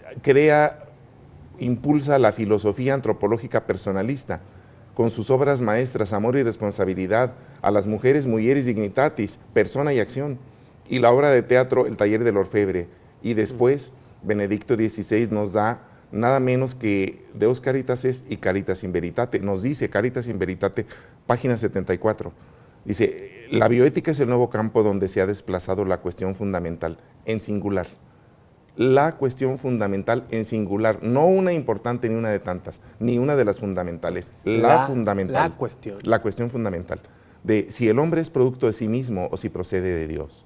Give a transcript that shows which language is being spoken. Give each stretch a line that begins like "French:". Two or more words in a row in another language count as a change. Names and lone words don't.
Spanish: impulsa la filosofía antropológica personalista, con sus obras maestras, Amor y Responsabilidad, A las mujeres, Mulieris Dignitatis, Persona y Acción, y la obra de teatro El Taller del Orfebre. Y después, Benedicto XVI nos da nada menos que Deus Caritas Est y Caritas in Veritate. Nos dice Caritas in Veritate, página 74. Dice, la bioética es el nuevo campo donde se ha desplazado la cuestión fundamental, en singular. La cuestión fundamental en singular, no una importante ni una de tantas, ni una de las fundamentales, la fundamental. La cuestión fundamental, de si el hombre es producto de sí mismo o si procede de Dios.